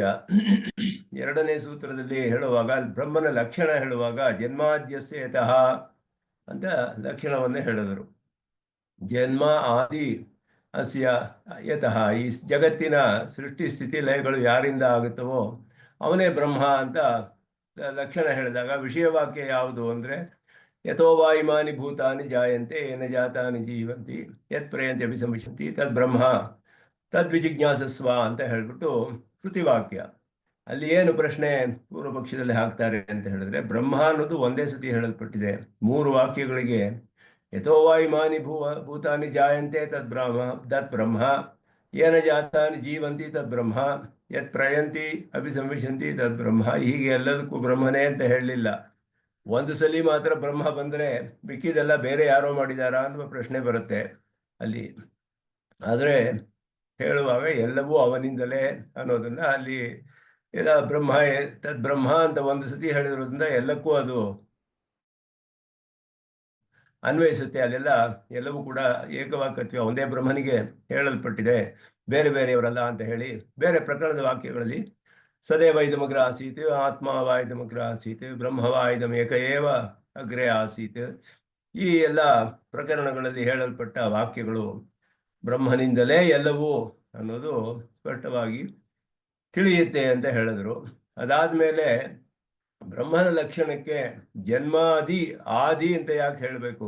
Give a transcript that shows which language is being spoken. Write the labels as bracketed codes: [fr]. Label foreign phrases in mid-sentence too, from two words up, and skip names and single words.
[kn] ಎರಡನೇ ಸೂತ್ರದಲ್ಲಿ ಹೇಳುವಾಗ ಬ್ರಹ್ಮನ ಲಕ್ಷಣ ಹೇಳುವಾಗ [sa] ಜನ್ಮಾದ್ಯಸ್ಯ ಯತಃ [kn] ಅಂತ ಲಕ್ಷಣವನ್ನೇ ಹೇಳಿದರು. [sa] ಜನ್ಮ ಆದಿ ಅಸ್ಯ ಯತಃ, [kn] ಈ ಜಗತ್ತಿನ ಸೃಷ್ಟಿ ಸ್ಥಿತಿ ಲಯಗಳು ಯಾರಿಂದ ಆಗುತ್ತವೋ ಅವನೇ ಬ್ರಹ್ಮ ಅಂತ ಲಕ್ಷಣ ಹೇಳಿದಾಗ ವಿಷಯವಾಕ್ಯ ಯಾವುದು ಅಂದರೆ [sa] ಯಥೋ ವಾ ಇಮಾನಿ ಭೂತಾನಿ ಜಾಯಂತೆ ಏನ ಜಾತಾನಿ ಜೀವಂತಿ ಯತ್ ಪ್ರಯಂತಿ ಅಭಿಸಂವಿಶಂತಿ ತದ್ ಬ್ರಹ್ಮ ತದ್ವಿಜಿಜ್ಞಾಸಸ್ವ [kn] ಅಂತ ಹೇಳ್ಬಿಟ್ಟು ಶ್ರುತಿವಾಕ್ಯ. ಅಲ್ಲಿ ಏನು ಪ್ರಶ್ನೆ ಪೂರ್ವ ಪಕ್ಷದಲ್ಲಿ ಹಾಕ್ತಾರೆ ಅಂತ ಹೇಳಿದ್ರೆ, ಬ್ರಹ್ಮ ಅನ್ನೋದು ಒಂದೇ ಸತಿ ಹೇಳಲ್ಪಟ್ಟಿದೆ. [sa] 3 ವಾಕ್ಯಗಳಿಗೆ ಯಥೋ ವಾ ಇಮಾನಿ ಭೂತಾನಿ ಜಾಯಂತೆ ತದ್ ಬ್ರಹ್ಮ ಏನ ಜಾತಾನಿ ಜೀವಂತಿ ತದ್ ಬ್ರಹ್ಮ ಯತ್ ಪ್ರಯಂತಿ ಅಭಿಸಂವಿಶಂತಿ ತದ್ ಬ್ರಹ್ಮ. [kn] ಹೀಗೆ ಎಲ್ಲದಕ್ಕೂ ಬ್ರಹ್ಮನೇ ಅಂತ ಹೇಳಲಿಲ್ಲ. ಒಂದು ಸಲ ಮಾತ್ರ ಬ್ರಹ್ಮ ಬಂದರೆ ಮಿಕ್ಕಿದೆಲ್ಲ ಬೇರೆ ಯಾರೋ ಮಾಡಿದಾರಾ ಅನ್ನುವ ಪ್ರಶ್ನೆ ಬರುತ್ತೆ ಅಲ್ಲಿ. ಆದರೆ ಹೇಳುವಾಗ ಎಲ್ಲವೂ ಅವನಿಂದಲೇ ಅನ್ನೋದನ್ನ ಅಲ್ಲಿ ಎಲ್ಲ ಬ್ರಹ್ಮ [sa] ತದ್ ಬ್ರಹ್ಮ [kn] ಅಂತ ಒಂದು ಸತಿ ಹೇಳಿರೋದ್ರಿಂದ ಎಲ್ಲಕ್ಕೂ ಅದು ಅನ್ವಯಿಸುತ್ತೆ. ಅಲ್ಲೆಲ್ಲ ಎಲ್ಲವೂ ಕೂಡ ಏಕವಾಕ್ಯತ್ವ ಒಂದೇ ಬ್ರಹ್ಮನಿಗೆ ಹೇಳಲ್ಪಟ್ಟಿದೆ, ಬೇರೆ ಬೇರೆಯವರಲ್ಲ ಅಂತ ಹೇಳಿ. ಬೇರೆ ಪ್ರಕರಣದ ವಾಕ್ಯಗಳಲ್ಲಿ [sa] ಸದೇವ ಇದಮಗ್ರ ಆಸೀತ್, ಆತ್ಮ ವಾ ಇದಮಗ್ರ ಆಸೀತ್, ಬ್ರಹ್ಮವಾ ಇದಮೇಕ ಏವ ಅಗ್ರೆ ಆಸೀತ್, [kn] ಈ ಎಲ್ಲ ಪ್ರಕರಣಗಳಲ್ಲಿ ಹೇಳಲ್ಪಟ್ಟ ವಾಕ್ಯಗಳು ಬ್ರಹ್ಮನಿಂದಲೇ ಎಲ್ಲವೂ ಅನ್ನೋದು ಸ್ಪಷ್ಟವಾಗಿ ತಿಳಿಯುತ್ತೆ ಅಂತ ಹೇಳಿದ್ರು. ಅದಾದ್ಮೇಲೆ ಬ್ರಹ್ಮನ ಲಕ್ಷಣಕ್ಕೆ [sa] ಜನ್ಮಾದಿ ಆದಿ [kn] ಅಂತ ಯಾಕೆ ಹೇಳಬೇಕು?